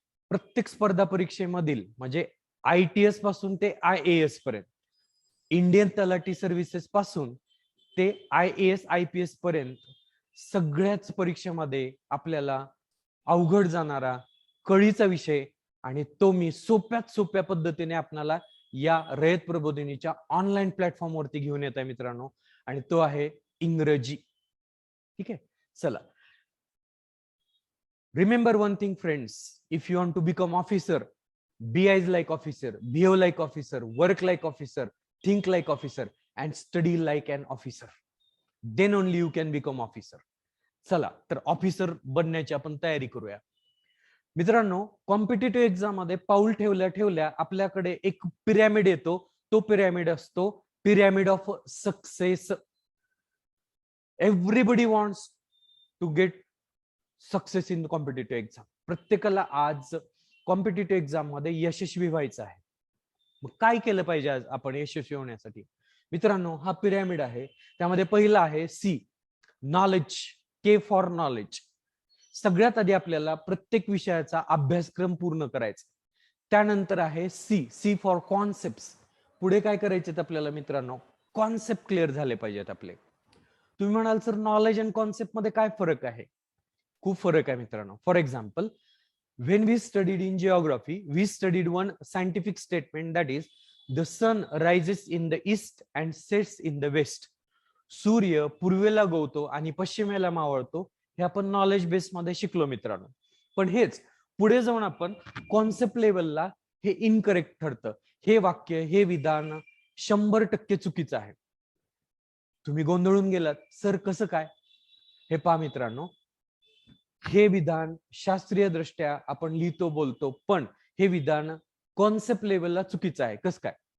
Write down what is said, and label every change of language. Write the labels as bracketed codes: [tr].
[mr] प्रत्येक स्पर्धा परीक्षेमधील म्हणजे ITS पासून ते IAS पर्यंत, इंडियन तलाठी सर्व्हिसेस पासून ते IAS IPS पर्यंत सगळ्याच परीक्षेमध्ये आपल्याला अवघड जाणारा कळीचा विषय आणि तो मी सोप्यात सोप्या पद्धतीने आपल्याला या रयत प्रबोधिनीच्या ऑनलाईन प्लॅटफॉर्म वरती घेऊन येत आहे मित्रांनो, आणि तो आहे इंग्रजी. ठीक आहे, चला. [en] Remember one thing friends, if you want to become officer, be as like officer, behave like officer, work like officer, think like officer and study like an officer. Then only you can become officer. [mr] चला तर officer बनण्याची आपण तयारी करूया. मित्रांनो, competitive exam मध्ये पाऊल ठेवल्या ठेवल्या आपल्याकडे एक पिरॅमिड येतो. तो पिरॅमिड असतो pyramid of success. [en] Everybody wants to get success in competitive exam. [mr] प्रत्येकाला आज कॉम्पिटिटिव्ह एक्झाम मध्ये यशस्वी व्हायचं आहे. मग काय केलं पाहिजे आज आपण यशस्वी होण्यासाठी? मित्रांनो, हा पिरॅमिड आहे. त्यामध्ये पहिला आहे C, knowledge. [en] K for knowledge. [mr] सगळ्यात आधी आपल्याला प्रत्येक विषयाचा अभ्यासक्रम पूर्ण करायचा. त्यानंतर आहे [en] C for concept. [mr] पुढे काय करायचे आपल्याला मित्रांनो? कॉन्सेप्ट क्लिअर झाले पाहिजेत आपले. तुम्ही म्हणाल सर, नॉलेज आणि कॉन्सेप्ट मध्ये काय फरक आहे? खूप फरक आहे मित्रांनो. [en] For example, when we studied in geography, we studied one scientific statement, that is, the sun rises in the east and sets in the west. [mr] सूर्य पूर्वेला गवतो आणि पश्चिमेला मावळतो. हे आपण नॉलेज बेस मध्ये शिकलो मित्रांनो. पण हेच पुढे जाऊन आपण कॉन्सेप्ट लेवलला हे इनकरेक्ट ठरतं. हे वाक्य, हे विधान 100% चुकीचं आहे. तुम्ही गोंधळून गेलात, सर कसं काय? हे पहा मित्रांनो, हे विधान शास्त्रीय दृष्ट्या आपण लिहितो बोलतो, पण हे विधान कॉन्सेप्ट लेवलला चुकीचं आहे. कसं काय?